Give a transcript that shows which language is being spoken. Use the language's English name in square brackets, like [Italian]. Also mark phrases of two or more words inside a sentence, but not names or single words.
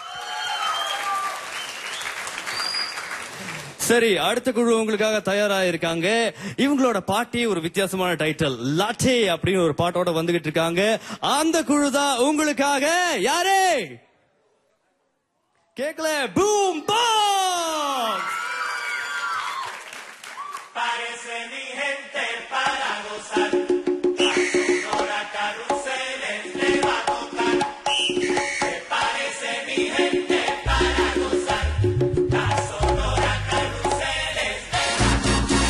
[Tamil] சரி, அடுத்த குழு உங்களுக்காக தயாரா இருக்காங்க. இவங்களோட பாட்டி ஒரு வித்தியாசமான டைட்டில், லாட்டே அப்படின்னு ஒரு பாட்டோட வந்துகிட்டு இருக்காங்க. அந்த குழு தான் உங்களுக்காக யாரே கேக்கல, பூம் பாக்ஸ். [Spanish] Parece mi gente para gozar. La sonora carruseles le va a tocar. Me parece mi gente para gozar. La sonora carruseles le va a tocar.